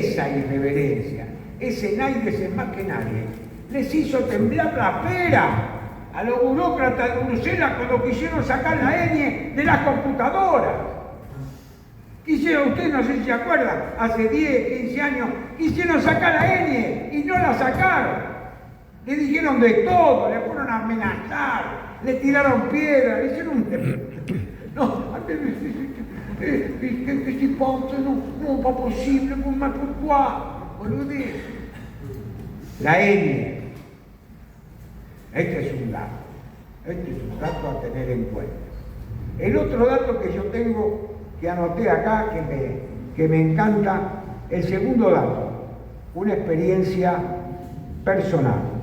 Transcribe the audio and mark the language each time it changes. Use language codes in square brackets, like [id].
[es] Esa irreverencia, ese nadie es más que nadie, les hizo temblar la pera a los burócratas de Bruselas cuando quisieron sacar la ñ de las computadoras. Quisieron, ustedes no sé si se acuerdan, hace 10, 15 años, quisieron sacar la ñ y no la sacaron. Le dijeron de todo, le fueron a amenazar, le tiraron piedras, le hicieron un... [fr] No, qu'est-ce que tu penses? Non, pas possible, mais pourquoi? [es] Boludez. La ñ. Este es un dato a tener en cuenta. El otro dato que yo tengo, que anoté acá, que me encanta, el segundo dato, una experiencia personal.